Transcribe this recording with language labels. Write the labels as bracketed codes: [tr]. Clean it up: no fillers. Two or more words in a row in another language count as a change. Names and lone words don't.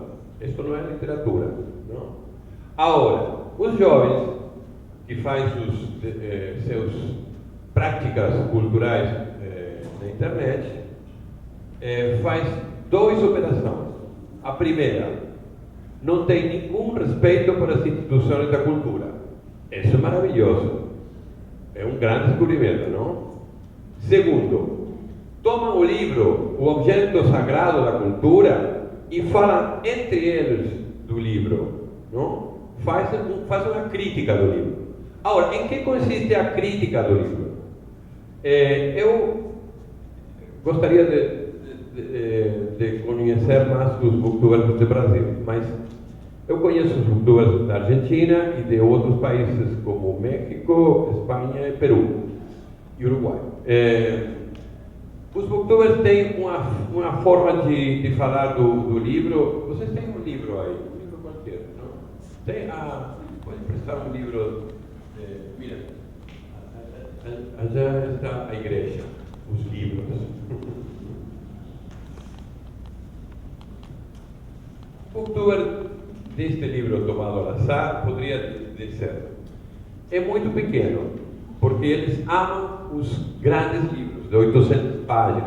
[pt] Isso não é literatura, não? Agora, os jovens que fazem seus práticas culturais na internet faz duas operações. A primeira, não tem nenhum respeito para as instituições da cultura. [es] Eso es maravilloso. Es un gran descubrimiento, ¿no? [pt] Segundo, toman o livro, o objeto sagrado da cultura, e falam entre eles do livro, não? Fazem uma crítica do livro. Agora, em que consiste a crítica do livro? Eu gostaria de conhecer mais os booktubers do Brasil, mas eu conheço os booktubers da Argentina e de outros países como México, Espanha, Peru e Uruguai. Os booktubers têm uma forma de falar do livro. Vocês têm um livro aí, um livro qualquer, não? Pode prestar um livro. [es] Mira, allá está [pt] a igreja, os livros. O booktuber deste livro tomado ao azar poderia dizer: é muito pequeno, porque eles amam os grandes livros de 800 páginas.